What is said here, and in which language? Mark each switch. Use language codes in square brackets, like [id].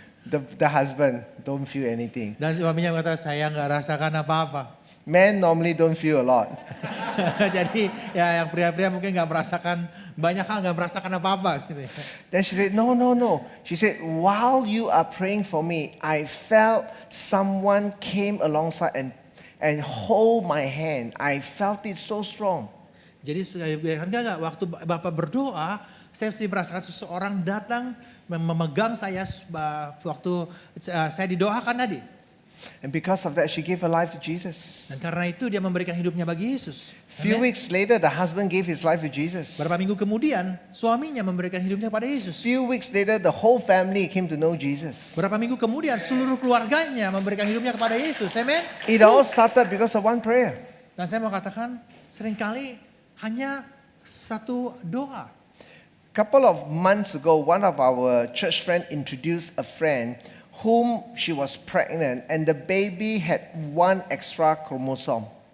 [en] The husband don't feel anything. [id] Dan suaminya berkata, saya nggak rasakan apa-apa. [en] Men normally don't feel a lot. [id] Jadi ya yang pria-pria mungkin nggak merasakan banyak hal, nggak merasakan apa-apa. Gitu. [en] Then she said, no. She said, while you are praying for me, I felt someone came alongside and hold my hand. I felt it so strong. [id] Jadi enggak waktu Bapak berdoa, saya mesti merasakan seseorang datang memegang saya waktu saya didoakan tadi. [en] And because of that, she gave her life to Jesus. [id] Dan karena itu dia memberikan hidupnya bagi Yesus. [en] Few Amen. weeks later, the husband gave his life to Jesus. [id] Beberapa minggu kemudian, suaminya memberikan hidupnya pada Yesus. [en] Few weeks later, the whole family came to know Jesus. [id] Beberapa minggu kemudian, seluruh keluarganya memberikan hidupnya kepada Yesus. Amen. [en] It all started because of one prayer. [id] Dan saya mau katakan, seringkali hanya satu doa. [en] Couple of months ago, one of our church friend introduced a friend whom she was pregnant and the baby had one extra chromosome.